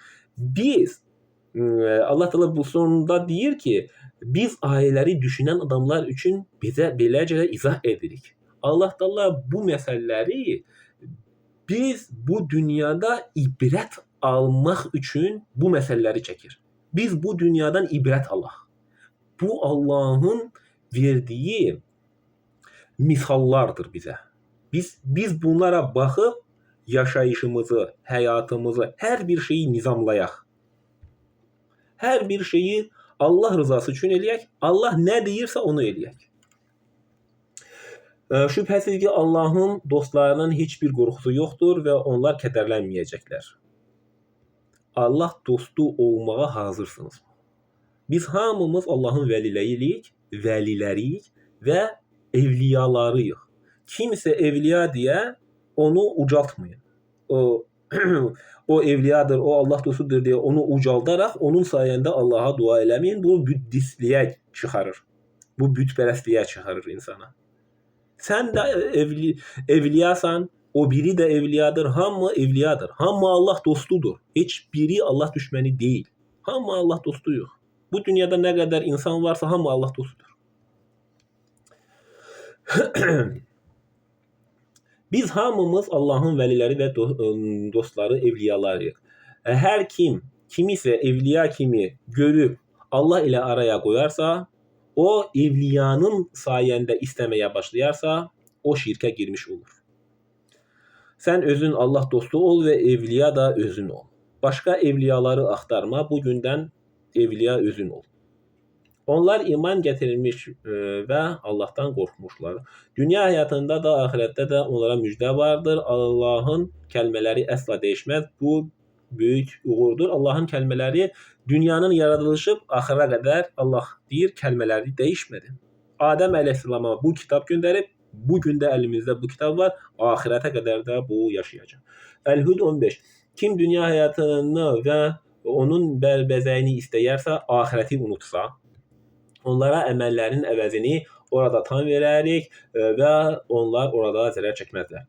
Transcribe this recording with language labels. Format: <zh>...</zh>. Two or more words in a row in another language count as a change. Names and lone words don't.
<az>Allah Teala bu sonunda deyir ki, biz ayələri düşünən adamlar üçün bizə beləcə izah edirik. Allah Teala bu məsələləri biz bu dünyada ibrət almaq üçün bu məsələləri çəkir. Biz bu dünyadan ibrət alaq.</az> <tr>Bu Allah'ın verdiği misallardır bize.</tr> <az>Biz bunlara bakıp yaşayışımızı, hayatımızı, her bir şeyi nizamlayaq. Her bir şeyi Allah rızası üçün eləyək. Allah ne deyirsə onu eləyək. Şübhəsiz ki Allah'ın dostlarının hiçbir qorxusu yoxdur ve onlar kədərlənməyəcəklər. Allah dostu olmağa hazırsınız. Biz hamımız Allah'ın vəliləriyik və evliyalarıyıq.</az> <tr>Kimsə evliya diye onu ucaltmayın. O evliyadır, o Allah dostudur diye onu ucaldarak onun sayende Allah'a dua eləməyin.</tr> <az>Bu büddistliğe çıxarır. Bu bütpərəstliğe çıxarır insana. Sen de evliyasan, o biri de evliyadır. Hamı evliyadır. Hamı Allah dostudur.</az> <tr>Hiçbiri Allah düşməni değil.</tr> <az>Hamı Allah dostuyuq. Bu dünyada ne kadar insan varsa hamı Allah dostudur. Biz hamımız Allah'ın vəliləri və dostları, evliyalarıyıq.</az> <tr>Hər kim kimisə evliya kimi görüb Allah ile araya koyarsa, o evliyanın sayende istemeye başlayarsa, o şirke girmiş olur.</tr> <az>Sen özün Allah dostu ol ve evliya da özün ol. Başka evliyaları axtarma, bugünden evliya özün ol.</az> <tr>Onlar iman getirilmiş ve Allah'tan korkmuşlar. Dünya hayatında da ahirette de onlara müjde vardır. Allah'ın kelimeleri asla değişmez. Bu büyük uğurdur. Allah'ın kelimeleri dünyanın yaratılışı ahire kadar Allah deyir kelimeleri değişmedi. Adem Aleyhisselam'a bu kitap gönderip</tr> <az>Bugün də əlimizdə bu kitab var. Axirətə qədər də bu yaşayacaq. Əl-Hud 15. Kim dünya həyatını və onun bərbəzəyini istəyərsə, axirəti unutsa, onlara əməllərinin əvəzini orada tam verərik və onlar orada zərər çəkməzlər.</az>